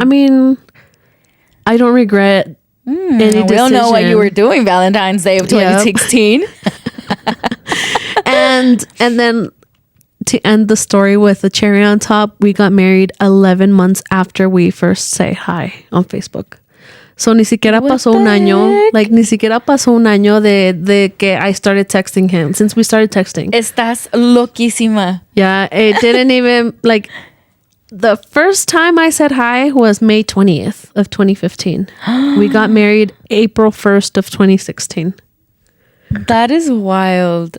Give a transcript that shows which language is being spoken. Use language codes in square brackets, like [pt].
[en] I mean, I don't regret... We don't know what you were doing Valentine's Day of 2016. and then to end the story with the cherry on top, we got married 11 months after we first say hi on Facebook. [es] So ni siquiera pasó un año. Like ni siquiera pasó un año de que [en] I started texting him. Since we started texting. [es] Estás loquísima. [en] Yeah, it didn't even like. The first time I said hi was May 20th of 2015. We got married April 1st of 2016. That is wild.